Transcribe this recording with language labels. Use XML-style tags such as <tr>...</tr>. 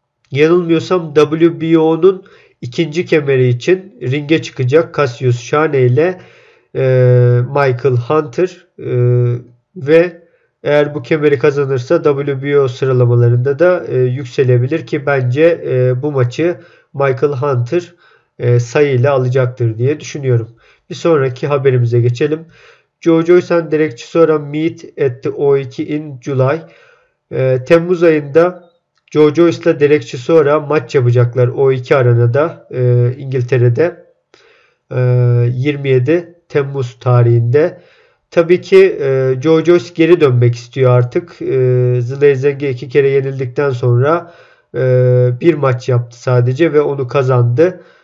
<tr>Yanılmıyorsam WBO'nun ikinci kemeri için ringe çıkacak Cassius Shane ile Michael Hunter ve eğer bu kemeri kazanırsa WBO sıralamalarında da yükselebilir ki bence bu maçı Michael Hunter sayıyla alacaktır diye düşünüyorum. Bir sonraki haberimize geçelim.</tr> <en>Joe Joyce and Derek Chisora meet at the O2 in July.</en> <tr>Temmuz ayında Joe Joyce ile Derek Chisora maç yapacaklar O2 Arena'da İngiltere'de 27 Temmuz tarihinde. Tabii ki Joe Joyce geri dönmek istiyor artık. Zlezeng'e 2 kere yenildikten sonra bir maç yaptı sadece ve onu kazandı.</tr>